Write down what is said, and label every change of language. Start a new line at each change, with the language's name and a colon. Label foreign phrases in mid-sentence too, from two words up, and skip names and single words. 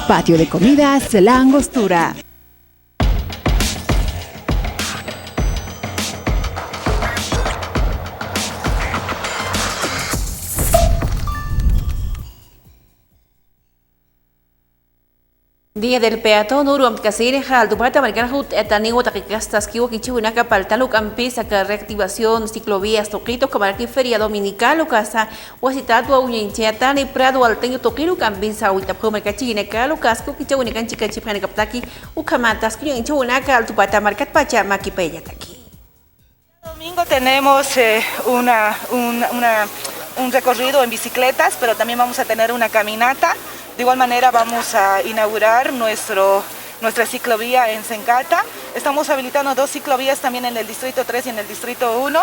Spanish: Patio de Comidas La Angostura. Día del peatón, Uruam Casire, Jal, Dupata, Marcana Hut, Etanigo, Taquicastas, Kiwo, Kichuna, Capaltalo, Campisa, reactivación, ciclovías, Toquito, Camarqui, Feria Dominical, Ocasa, Huasitatu, Uñinchiatani, Prado, Alteño, Toquiro, Campisa, Uitapco, Mercachine, Calo, Casco, Kichuna, Canchica, Chipana, Captaki, Ucamatas, Kichuna, Cal, Tupata, Marcat Pacha, Maquipeya, Taki. Domingo tenemos un recorrido en bicicletas, pero también vamos a tener una caminata. De igual manera vamos a inaugurar nuestra ciclovía en Sencata. Estamos habilitando 2 ciclovías también en el Distrito 3 y en el Distrito 1.